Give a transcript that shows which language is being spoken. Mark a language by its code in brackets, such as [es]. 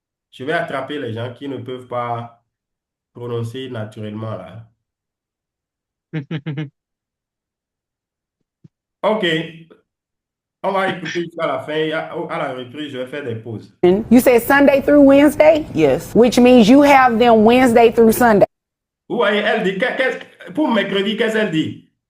[fr] Je vais attraper les gens qui ne peuvent pas prononcer naturellement là. Ok. On va écouter jusqu'à la fin. À la reprise, je vais faire des pauses. [en] You said Sunday through Wednesday? Yes. Which means you have them Wednesday through Sunday. [fr] Vous voyez, elle dit, pour mercredi, qu'est-ce qu'elle dit?